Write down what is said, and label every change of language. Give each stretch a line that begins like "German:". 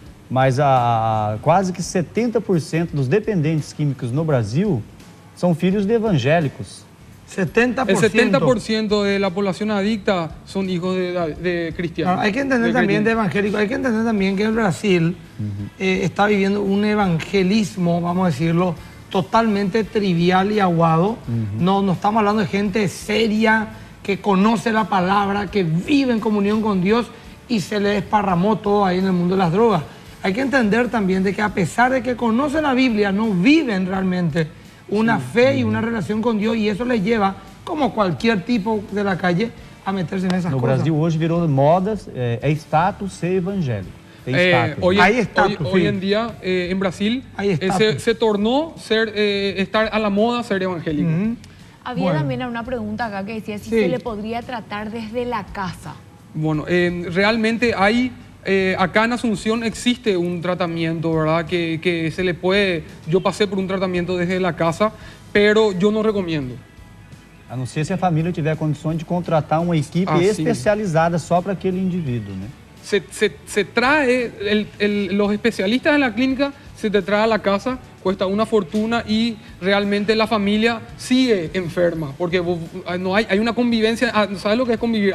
Portuguese: Mas quase que 70% dos dependentes químicos no Brasil são filhos de evangélicos. 70%.
Spanish: El 70% de la población adicta son hijos de cristianos. Ahora, hay que entender también de evangélicos, hay que entender también que el Brasil está viviendo un evangelismo, vamos a decirlo, totalmente trivial y aguado. No estamos hablando de gente seria, que conoce la palabra, que vive en comunión con Dios y se le desparramó todo ahí en el mundo de las drogas. Hay que entender también de que a pesar de que conocen la Biblia, no viven realmente una fe y una relación con Dios, y eso les lleva, como cualquier tipo de la calle, a meterse en esas cosas.
Portuguese: No Brasil hoje virou modas, é status ser evangélico.
Spanish: Hoy en día en Brasil
Portuguese: se tornó
Spanish: estar a la moda ser evangélico. Había también una pregunta acá que decía si se le podría tratar desde la casa. Bueno, realmente hay... acá en Asunción existe un tratamiento, ¿verdad? Que se le puede... Yo pasé por un tratamiento desde la casa, pero yo no recomiendo.
Portuguese: A não ser se a família tiver condições de contratar uma equipe especializada só para aquele indivíduo, né?
Spanish: Se trae, los especialistas de la clínica se te trae a la casa, cuesta una fortuna y realmente la familia sigue enferma, porque no hay una convivencia, ¿sabes lo que es convivir?